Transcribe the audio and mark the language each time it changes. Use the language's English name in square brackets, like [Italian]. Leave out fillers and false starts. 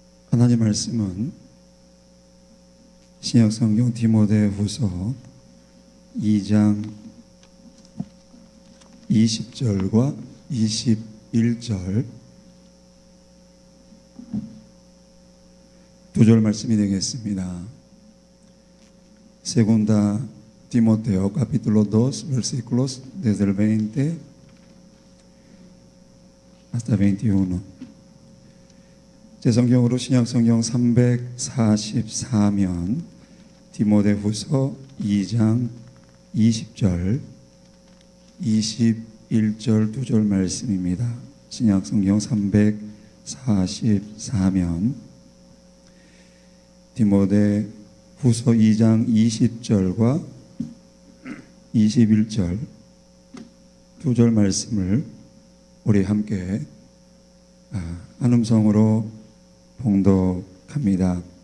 [Korean] 하나님 말씀은 신약성경 디모데후서 2장 20절과 21절 두 절 말씀이 되겠습니다. [Spanish] Segunda Timoteo capítulo 2 versículos desde el 20 hasta 21. [Korean] 제 성경으로 신약성경 344면 디모데후서 2장 20절 21절 두 절 말씀입니다. 신약성경 344면 디모데후서 2장 20절과 21절 두 절 말씀을 우리 함께 한음성으로 봉독합니다.